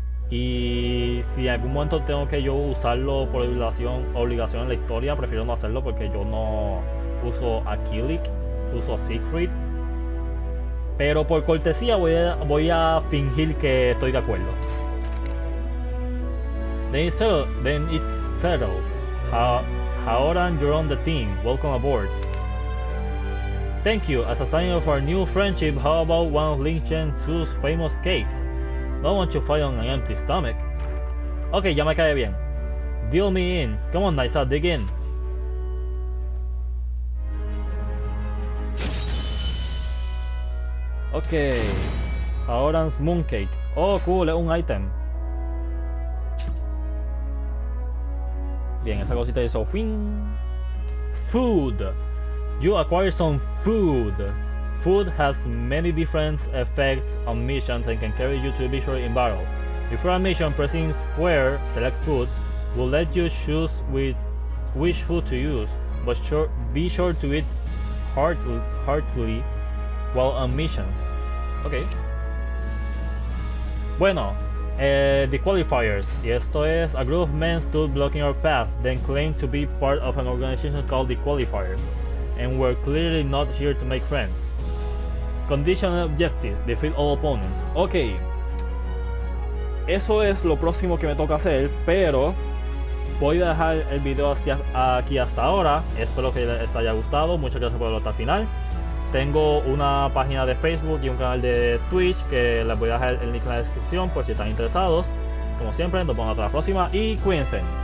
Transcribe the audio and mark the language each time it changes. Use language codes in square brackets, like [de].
[es] Y si en algún momento tengo que yo usarlo por obligación en la historia, prefiero no hacerlo porque yo no uso a Kilik, uso a Siegfried. Pero por cortesía voy a fingir que estoy de acuerdo. [en] Then it's settled. Haoran, you're on the team. Welcome aboard. Thank you. As a sign of our new friendship, how about one of Lin Chen Su's famous cakes? Don't want to fight on an empty stomach. Okay, [es] ya me cae bien. [en] Deal me in. Come on, Naitsa, dig in. Okay. Haoran's mooncake. Oh, cool, [es] es un item. Bien, esa cosita hizo fin. [en] Food. You acquire some food. Food has many different effects on missions and can carry you to a victory in battle. Before a mission, pressing square, select food, will let you choose which food to use, but be sure to eat heartily while on missions. Okay. Bueno, the qualifiers. [es] Y esto es: [en] a group of men stood blocking our path, then claimed to be part of an organization called the Qualifiers, and were clearly not here to make friends. Conditional objectives: defeat all opponents. Ok. [es] Eso es lo próximo que me toca hacer, pero voy a dejar el video aquí hasta ahora. Espero que les haya gustado. Muchas gracias por verlo hasta el final. Tengo una página de Facebook y un canal de Twitch que les voy a dejar el link en la descripción por si están interesados. Como siempre, nos vemos hasta la próxima y cuídense.